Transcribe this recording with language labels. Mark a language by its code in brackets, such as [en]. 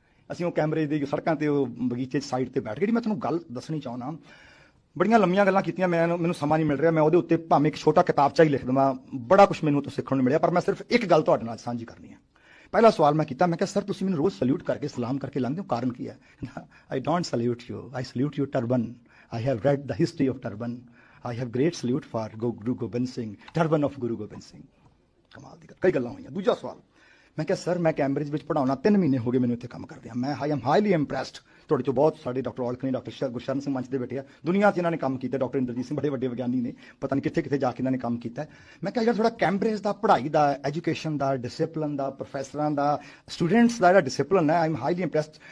[pa] ਅਸੀਂ ਉਹ ਕੈਮਰੇਜ ਦੀ ਸੜਕਾਂ ਤੇ ਉਹ ਬਗੀਚੇ ਸਾਈਡ ਤੇ ਬੈਠ ਕੇ, ਮੈਂ ਤੁਹਾਨੂੰ ਗੱਲ ਦੱਸਣੀ ਚਾਹੁੰਦਾ, ਬੜੀਆਂ ਲੰਮੀਆਂ ਗੱਲਾਂ ਕੀਤੀਆਂ, ਮੈਨੂੰ ਸਮਾਂ ਨਹੀਂ ਮਿਲ ਰਿਹਾ। ਮੈਂ ਉਹਦੇ ਉੱਤੇ ਭਾਵੇਂ ਇੱਕ ਛੋਟਾ ਕਿਤਾਬਚਾ ਹੀ ਲਿਖ ਦੇਵਾਂ, ਬੜਾ ਕੁਝ ਮੈਨੂੰ ਤੋਂ ਸਿੱਖਣ ਨੂੰ ਮਿਲਿਆ, ਪਰ ਮੈਂ ਸਿਰਫ ਇੱਕ ਗੱਲ ਤੁਹਾਡੇ ਨਾਲ ਸਾਂਝੀ ਕਰਨੀ ਹੈ। ਪਹਿਲਾ ਸਵਾਲ ਮੈਂ ਕੀਤਾ, ਮੈਂ ਕਿਹਾ ਸਰ ਤੁਸੀਂ ਮੈਨੂੰ ਰੋਜ਼ ਸਲੂਟ ਕਰਕੇ ਸਲਾਮ ਕਰਕੇ ਲੰਘਦੇ ਹੋ, ਕਾਰਨ ਕੀ ਹੈ? [en] I don't salute you, I salute you turban. I have read the history of turban. I have great salute for Guru Gobind Singh, turban of Guru Gobind Singh। [pa] ਕਮਾਲ ਦੀ ਕਈ ਗੱਲਾਂ ਹੋਈਆਂ। ਦੂਜਾ ਸਵਾਲ, ਮੈਂ ਕਿਹਾ ਸਰ ਮੈਂ ਕੈਂਬਰਿਜ ਵਿੱਚ ਪੜਾਉਣਾ 3 ਮਹੀਨੇ ਹੋ ਗਏ ਮੈਨੂੰ ਇੱਥੇ ਕੰਮ ਕਰਦਿਆਂ। ਮੈਂ [en] I am highly impressed. [pa] ਤੁਹਾਡੇ ਚੋਂ ਬਹੁਤ ਸਾਡੇ ਡਾਕਟਰ ਔਲਖ ਨੇ, ਡਾਕਟਰ ਗੁਰਸ਼ਰਨ ਸਿੰਘ ਮੰਚ ਤੇ ਬੈਠੇ ਆ, ਦੁਨੀਆ 'ਚ ਇਹਨਾਂ ਨੇ ਕੰਮ ਕੀਤਾ। ਡਾਕਟਰ ਇੰਦਰਜੀਤ ਸਿੰਘ ਬੜੇ ਵੱਡੇ ਵਿਗਿਆਨੀ ਨੇ, ਪਤਾ ਨਹੀਂ ਕਿੱਥੇ ਕਿੱਥੇ ਜਾ ਕੇ ਇਹਨਾਂ ਨੇ ਕੰਮ ਕੀਤਾ। ਮੈਂ ਕਿਹਾ ਜਿਹੜਾ ਥੋੜਾ ਕੈਂਬਰਿਜ ਦਾ ਪੜ੍ਹਾਈ ਦਾ, ਐਜੂਕੇਸ਼ਨ ਦਾ, ਡਿਸਿਪਲਿਨ ਦਾ, ਪ੍ਰੋਫੈਸਰਾਂ ਦਾ, ਸਟੂਡੈਂਟਸ ਦਾ ਜਿਹੜਾ ਡਿਸਿਪਲਿਨ ਹੈ, [en] I am highly impressed.